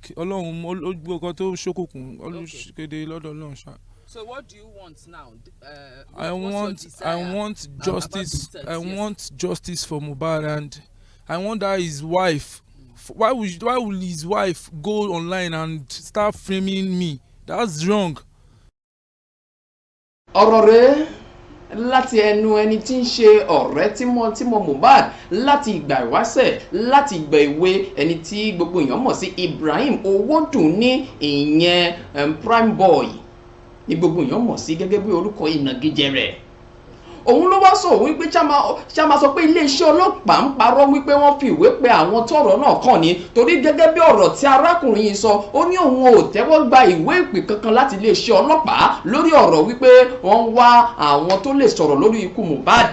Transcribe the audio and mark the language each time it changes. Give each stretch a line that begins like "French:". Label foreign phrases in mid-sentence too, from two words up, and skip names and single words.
English: So what do you want now? I want justice. I want justice for Mohbad, and I want that his wife. Why will his wife go online and start framing me? That's wrong.
Yoruba: ọ̀rọ̀ rẹ̀ láti ẹnu ẹni tí ń ṣe ọ̀rẹ́ tímọ́ Mohbad láti ìgbà ìwáṣẹ̀ láti ìgbà ìwé ẹni tí gbogbo èèyàn mọ̀ sí Ibrahim Owódùnní ìyẹn
English: prime boy
Yoruba: ní gbogbo èèyàn mọ̀ sí gẹ́gẹ́ bí orúkọ ìnagijẹ rẹ̀. òun ló wá sọ wípé ṣáma sọ pé iléeṣẹ́ ọlọ́pàá ń parọ́ wípé wọ́n fi ìwé pe àwọn tọ́rọ̀ náà kàn ní torí gẹ́gẹ́ bí ọ̀rọ̀ tí arákùnrin yìí sọ ó ní òun ò tẹ́wọ́ gba ìwé ìpè kankan láti iléeṣẹ́ ọlọ́pàá lórí ọ̀rọ̀ wípé wọ́n ń wá àwọn tó lè sọ̀rọ̀ lórí ikú Mohbad.